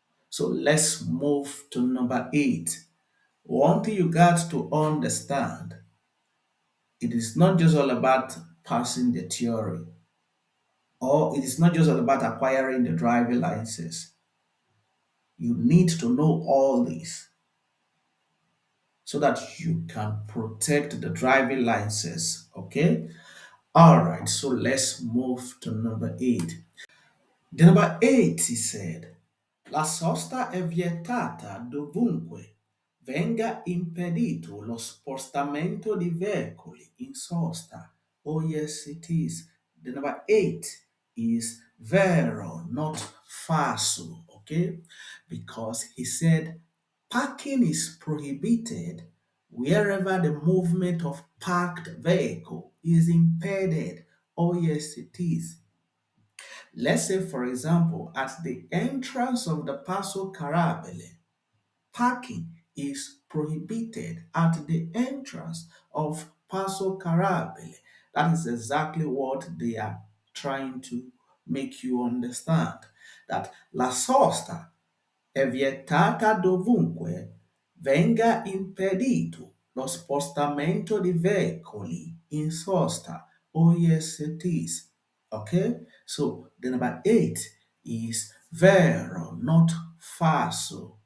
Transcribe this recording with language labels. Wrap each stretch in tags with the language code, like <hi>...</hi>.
<en>So, let's move to number eight. One thing you got to understand, it is not just all about passing the theory, or it is not just all about acquiring the driving license. You need to know all this so that you can protect the driving license. Okay? All right, so let's move to number eight. The number eight, he said,</en> <it>la sosta è vietata dovunque venga impedito lo spostamento di veicoli in sosta.</it> <en>Oh, yes, it is. The number eight is vero, not falso, okay? Because he said parking is prohibited wherever the movement of parked vehicle is impeded. Oh, yes, it is. Let's say, for example, at the entrance of the Paso Carabele, parking is prohibited at the entrance of Paso Carabele. That is exactly what they are trying to make you understand. That</en> <it>la sosta è vietata dovunque venga impedito lo spostamento di veicoli in sosta.</it> <en>Oh, yes, it is. Okay, so the number eight is vero, not falso.</en>